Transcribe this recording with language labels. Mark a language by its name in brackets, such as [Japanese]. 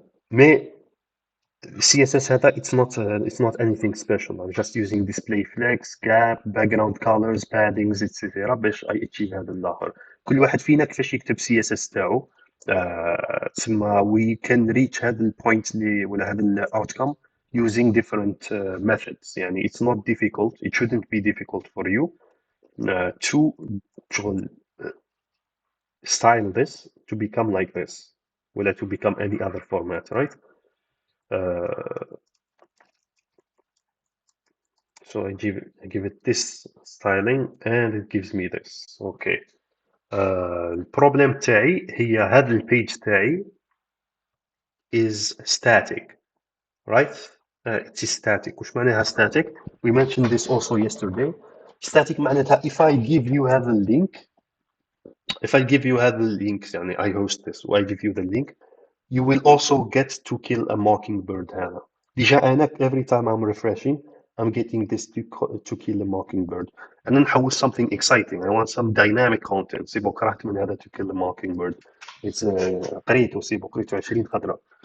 [Arabic] مي [English] CSS هذا it's not anything special. I'm just using display flex, gap, background colors, paddings, etc. [Arabic] باش [English] I achieve [Arabic] هذا الآخر. كل واحد فينا كيفاش يكتب CSS تاعو تسمى [English] we can reach [Arabic] هذا البوينت اللي ولا هذا الاوتكم [English] using different methods. [Arabic] يعني [English] it's not difficult, it shouldn't be difficult for you to شغل style this to become like this [Arabic] ولا [English] to become any other format, right? Uh, so I give it this styling and it gives me this. Okay. [Arabic] البروبلم تاعي هي هذا البيج تاعي [English] is static, right? It is static. [Arabic] وش معناها static? [English] We mentioned this also yesterday. Static [Arabic] معناتها [English] if I give you [Arabic] هذا اللينك [English] if I give you هذا اللينك يعني I host this و I give you the link, you will also get to kill a mockingbird هذا. [Arabic] ديجا أنا [English] every time I'm refreshing I'm getting this to kill a mockingbird. [Arabic] أنا نحوس [English] something exciting. I want some dynamic content. [Arabic] سيبو كرهت من هذا [English] to kill a mockingbird. [Arabic] It's قريته سيبو قريته 20 خطرة.